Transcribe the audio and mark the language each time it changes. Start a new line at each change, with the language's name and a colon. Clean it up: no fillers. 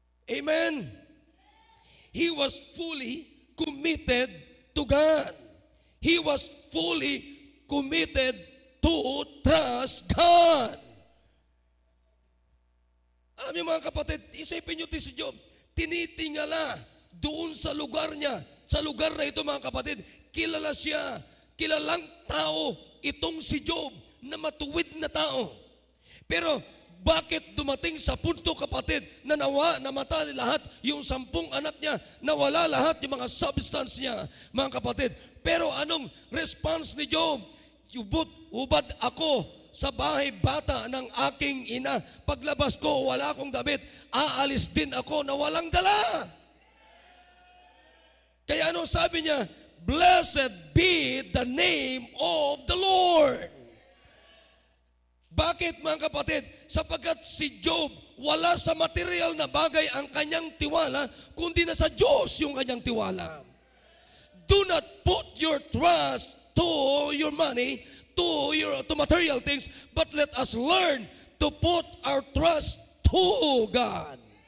English: Amen. He was fully committed to God. He was fully committed to trust God.
Filipino: Alam niyo mga kapatid, isipin niyo si Job, tinitingala doon sa lugar niya. Sa lugar na ito, mga kapatid, kilala siya. Kilalang tao itong si Job na matuwid na tao. Pero bakit dumating sa punto, kapatid, na namatay lahat yung 10 anak niya, nawala lahat yung mga substance niya, mga kapatid. Pero anong response ni Job? Ubad ako sa bahay bata ng aking ina. Paglabas ko, wala akong damit. Aalis din ako na walang dala. Kaya anong sabi niya?
English: Blessed be the name of the Lord.
Filipino: Bakit, mga kapatid? Sapagkat si Job, wala sa material na bagay ang kanyang tiwala, kundi na sa Diyos yung kanyang tiwala.
English: Do not put your trust to your money, to material things, but let us learn to put our trust to God.